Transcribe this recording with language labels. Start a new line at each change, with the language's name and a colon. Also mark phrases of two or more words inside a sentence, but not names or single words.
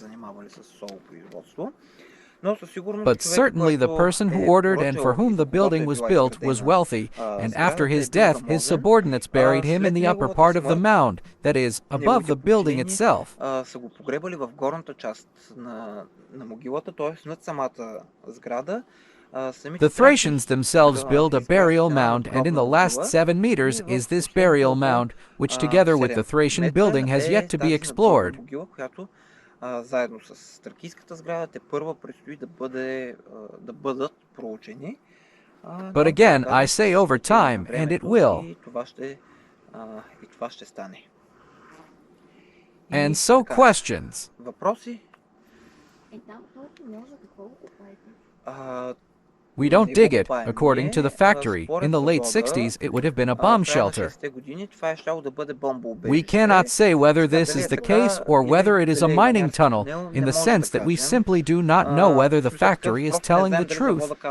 English: But certainly the person who ordered and for whom the building was built was wealthy, and after his death his subordinates buried him in the upper part of the mound, that is, above the building itself. The Thracians themselves build a burial mound, and in the last 7 meters is this burial mound, which together with the Thracian building has yet to be explored.
Bulgarian: Заедно с тракийската сграда, те първа предстои да бъдат проучени.
English: But again, I say over time, and it will.
Bulgarian: И това ще стане.
English: And so questions.
Bulgarian: Въпроси?
English: We don't dig it. According to the factory, in the late 60s, it would have been a bomb shelter. We cannot say whether this is the case or whether it is a mining tunnel, in the sense that we simply do not know whether the factory is telling the truth.